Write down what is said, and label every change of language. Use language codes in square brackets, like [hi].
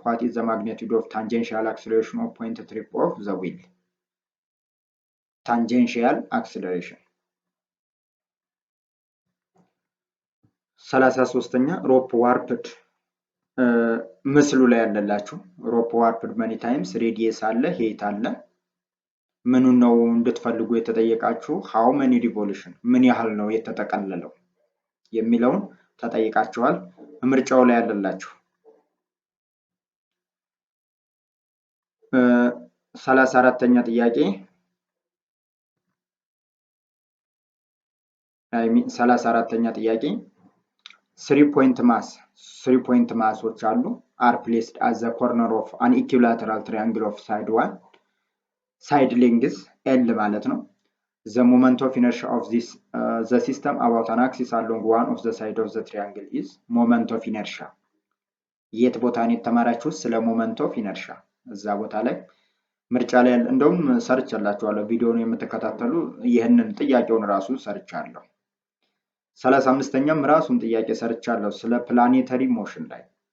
[en] What is the magnitude of tangential acceleration of point trip of the wheel? Tangential acceleration [am] 33ኛ ሮፕ ዋርፕድ ምስሉ ላይ ያለላችሁ ሮፕ ዋርፕድ መኒ ታይምስ ሬዲየስ አለ፣ ሄት አለ። ምኑን ነው እንድትፈልጉ የተጠየቃችሁ? ሃው መኒ ሪቮሉሽን ምን ያህል ነው የተጠቀለለው የሚለውን ተጠይቃችኋል። ምርጫው ላይ ያለላችሁ 34ኛ ጥያቄ 34ኛ ጥያቄ 3 ፖይንት ማሶች አሉ [en] are placed at the corner of an equilateral triangle of side 1 side length L [am] ማለት ነው. [en] The moment of inertia of this the system about an axis along one of the side of the triangle is moment of inertia. [am] የት ቦታ ነው የተማራችሁ? ስለ moment of inertia እዛ ቦታ ላይ ምርጫ ላይ እንደውም ሰርች አላችኋለሁ። ቪዲዮውን የምትከታተሉ ይሄንን ጥያቄውን ራሱ ሰርች አለው። 35ኛም ራሱን ጥያቄ ሰርቻለሁ ስለ ፕላኔተሪ ሞሽን ላይ